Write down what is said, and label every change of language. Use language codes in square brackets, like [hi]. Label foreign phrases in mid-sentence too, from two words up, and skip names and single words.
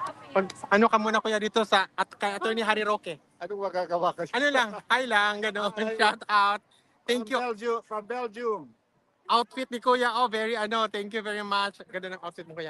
[tl] Pag, ano ka muna kuya dito sa at kay Attorney Harry Roque. Anong magagawa ko? Ano lang, hi lang, gano'n. [en] Shout out. Thank you. From Belgium. [tl] Outfit ni Kuya, oh, very ano, [en] thank you very much. [tl] Ganda ng outfit mo Kuya.